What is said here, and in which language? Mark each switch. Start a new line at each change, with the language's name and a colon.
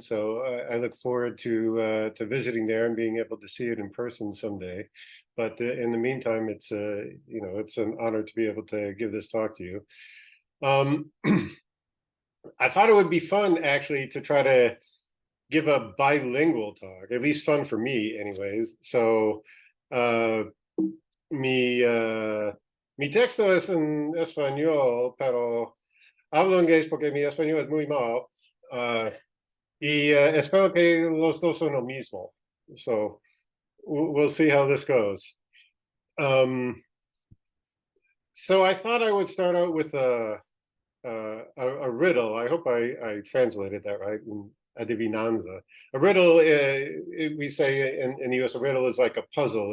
English: So I look forward to visiting there and being able to see it in person someday. But in the meantime, it's an honor to be able to give this talk to you. I thought it would be fun actually to try to give a bilingual talk, at least fun for me, anyways.
Spanish: So mi texto es en español, pero hablo inglés porque mi español es muy malo. Y espero que los dos son lo mismo.
English: So we'll see how this goes. So I thought I would start out with a riddle. I hope I translated that right. Adivinanza. A riddle, we say in the US, a riddle is like a puzzle.